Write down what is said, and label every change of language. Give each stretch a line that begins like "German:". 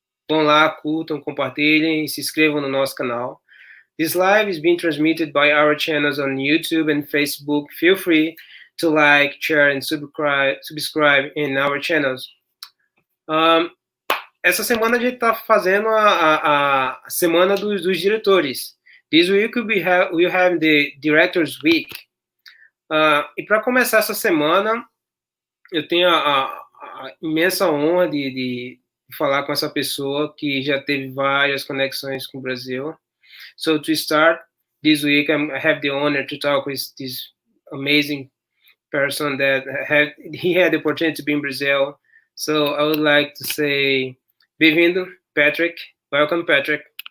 Portuguese: Vão lá, curtam, compartilhem e se inscrevam no nosso canal.
English: This live is being transmitted by our channels on YouTube and Facebook. Feel free to like, share, and subscribe in our channels.
Portuguese: Essa semana a gente está fazendo a semana dos diretores.
English: This week we'll have the Directors Week.
Portuguese: E para começar essa semana, eu tenho a imensa honra de falar com essa pessoa que já teve várias conexões com o Brasil.
English: So to start this week, I have the honor to talk with this amazing person that had the opportunity to be in Brazil. So I would like to say,
Portuguese: bem-vindo,
English: Patrick. Welcome, Patrick.